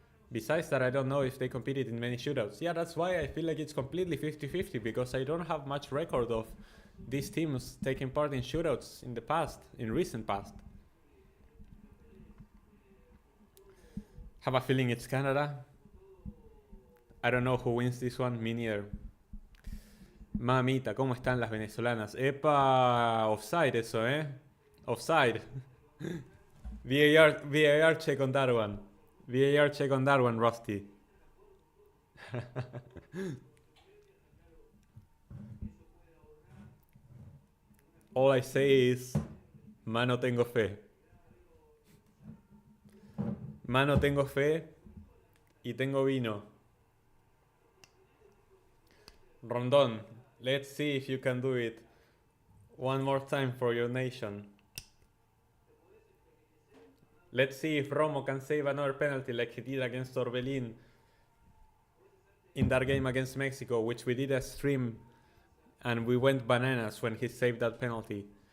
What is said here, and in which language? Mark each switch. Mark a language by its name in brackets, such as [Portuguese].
[English] Besides that, I don't know if they competed in many shootouts. Yeah, that's why I feel like it's completely 50-50, because I don't have much record of these teams taking part in shootouts in the past, in recent past. Have a feeling it's Canada. I don't know who wins this one, me neither. [Spanish] Mamita, ¿cómo están las venezolanas? Epa, offside eso, Offside. [English] VAR check on that one. VAR check on that one, Rusty. All I say is, [Spanish] mano tengo fe. Mano tengo fe y tengo vino. [English] Rondon, let's see if you can do it one more time for your nation. Let's see if Romo can save another penalty like he did against Orbelin in that game against Mexico, which we did a stream and we went bananas when he saved that penalty.